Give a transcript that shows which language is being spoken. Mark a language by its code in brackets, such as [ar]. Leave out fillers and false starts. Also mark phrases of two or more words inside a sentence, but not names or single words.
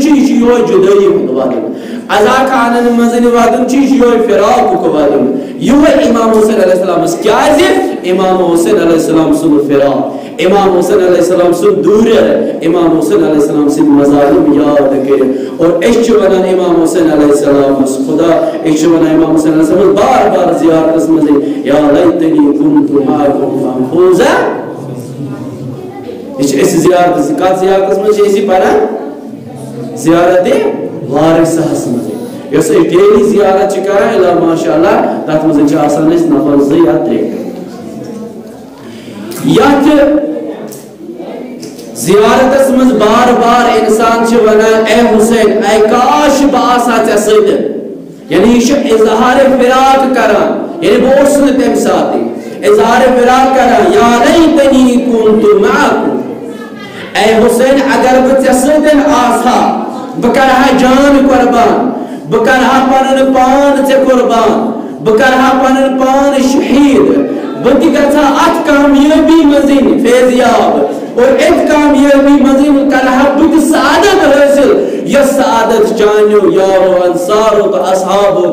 [ks] چھُ یہِ چھُ یِہوے جُدٲیی ہُنٛد ودُن عزا خانن منٛز ودُن چھُ یہِ چھُ یِہوے فراقُک ودُن یِہوے امام حسین علیہ السلامس کیٛازِ امام حسین علیہ السلام سُنٛد فراق امام حسین علیہ السلام سُنٛد دوٗریر امام حسین علیہ السلام سٕنٛدۍ مظالم یاد کٔرِتھ اور أسۍ چھِ ونان امام حسین علیہ السلامس خدا أسۍ چھِ ونان امام حسین علیہ السلامس بار بار زیارتس منٛز [ar] یا لیتنی كنت معكم فافوز [ks] یہ چھِ أسۍ زیارتس کتھ زیارتس منٛز چھِ أسۍ یہِ پران زیارت وارثہس منٛز یۄس أسۍ ڈیلی زیارت چھِ کران [ar] الا ماشاء اللہ [ks] تتھ منٛز چھِ آسان أسۍ نفر 2 یا 3 یتھ زیارتس منٛز بار بار انسان چھِ ونان اے حسین اے کاش بہٕ آسہا ژےٚ سۭتۍ یعنی یہِ چھُ اظہار فراق کران یعنی بہٕ اوسُس نہٕ تمہِ ساتہٕ اظہار فراق کران [ar] یا لیتنی كنت معكم [ks] اے حسین اگر بہٕ ژےٚ سۭتۍ آسہا بہٕ کرہا جان قربان بہٕ کرہا پنُن پان ژےٚ قربان بہٕ کرہا پنُن پان شہیٖد بہٕ تہِ گژھٕ ہا اتھ کامیٲبی منٛز فیضیاب اور اتھ کامیٲبی منٛز کرہا بہٕ تہِ سعادت حٲصِل یۄس سعادت چانیو یارو انصارو تہٕ اصحابو